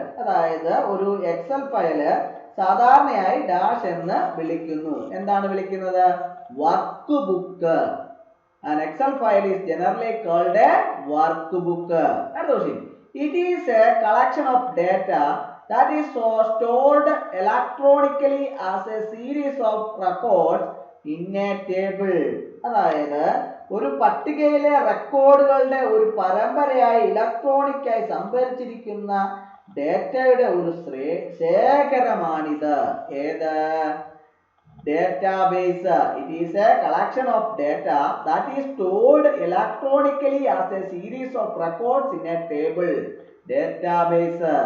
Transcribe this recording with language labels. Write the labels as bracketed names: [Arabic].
[Malayalam] അതായത് ഒരു Excel file സാധാരണയായി ഡാഷ് എന്ന് വിളിക്കുന്നു. എന്താണ് വിളിക്കുന്നത്? Work book. [English] An Excel file is generally called a workbook. It is a collection of data that is stored electronically as a series of records in a table. [Malayalam] അതായത് ഒരു പട്ടികയിലെ റെക്കോർഡുകളുടെ ഒരു പരമ്പരയായി ഇലക്ട്രോണിക്കായി സംഭരിച്ചിരിക്കുന്ന ഡേറ്റയുടെ ഒരു ശേഖരമാണിത്. ഏത്? Database. [English] It is a collection of data that is stored electronically as a series of records in a table. Database.